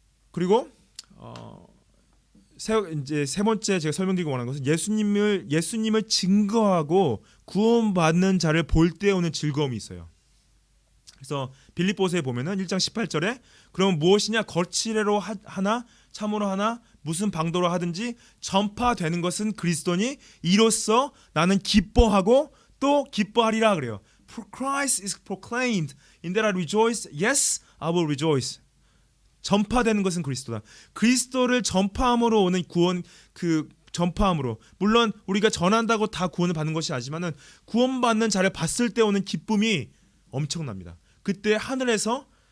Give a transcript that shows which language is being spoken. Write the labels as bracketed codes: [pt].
[ko] 그리고 이제 세 번째 제가 설명드리고 원하는 것은 예수님을 증거하고 구원받는 자를 볼 때 오는 즐거움이 있어요. 그래서 빌립보서에 보면은 1장 18절에 그럼 무엇이냐, 거칠애로 하나 참으로 하나 무슨 방도로 하든지 전파되는 것은 그리스도니 이로써 나는 기뻐하고 또 기뻐하리라 그래요. [en] For Christ is proclaimed, in that I rejoice, yes, I will rejoice. [ko] 전파되는 것은 그리스도다. 그리스도를 전파함으로 오는 구원, 그 전파함으로, 물론 우리가 전한다고 다 구원을 받는 것이 아니지만은 구원받는 자를 봤을 때 오는 기쁨이 엄청납니다. 그때 하늘에서